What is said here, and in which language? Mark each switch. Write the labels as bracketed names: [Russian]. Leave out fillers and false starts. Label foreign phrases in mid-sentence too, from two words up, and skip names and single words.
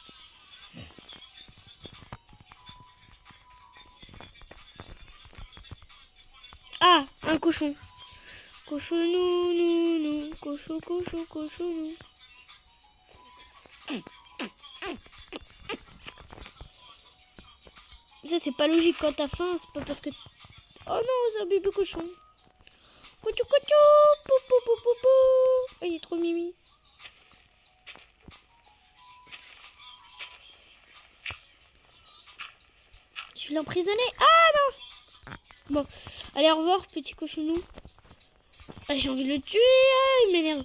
[French] Ah, un cochon. Cochonou, nou, nou. Cochon, cochon, cochonou. Ça, c'est pas logique quand t'as faim. C'est pas parce que... Oh non, c'est un bébé cochon. Couchou, couchou. Pou, pou, pou, pou, pou. Oh, il est trop mimi. Je vais l'emprisonner. Ah non. Bon, allez, au revoir, petit cochonou. Ah, j'ai envie de le tuer. Ah, il m'énerve.